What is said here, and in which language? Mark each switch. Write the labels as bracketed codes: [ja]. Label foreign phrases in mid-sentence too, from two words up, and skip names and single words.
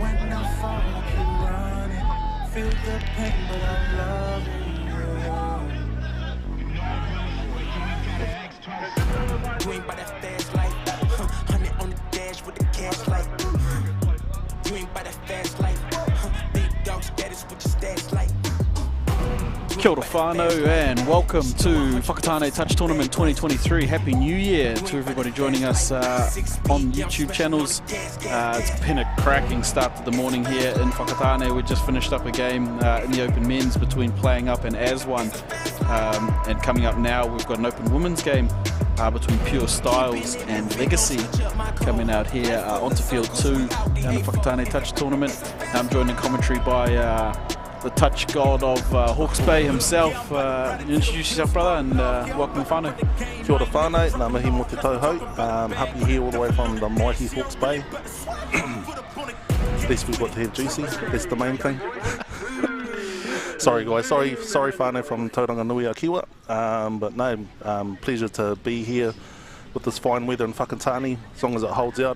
[en] When I fall, I keep running. Feel the pain, but I'm loving you. You ain't by that fast life. 100 on the dash with the cash light. You ain't by that fast life. Big dog status with your stats like. [mi] Kia ora whānau [en] and welcome to Whakatāne Touch Tournament 2023. Happy New Year to everybody joining us on YouTube channels. It's been a cracking start to the morning here in Whakatāne. We just finished up a game in the open men's between Playing Up and As One. And coming up now, we've got an open women's game between Pure Styles and Legacy coming out here onto field 2 down the Whakatāne Touch Tournament. I'm joined in commentary by the touch god of Hawke's Bay himself. Introduce yourself, brother, and welcome whānau. [mi] Kia ora whānau, ngā mihi mo te tauhou. [en] Happy here all the way from the mighty Hawke's Bay. At least we've got to have Juicy, that's the main thing. Sorry guys, sorry whānau from Tauranga Nui a Kiwa. But no, pleasure to be here with this fine weather in Whakatāne, as long as it holds out.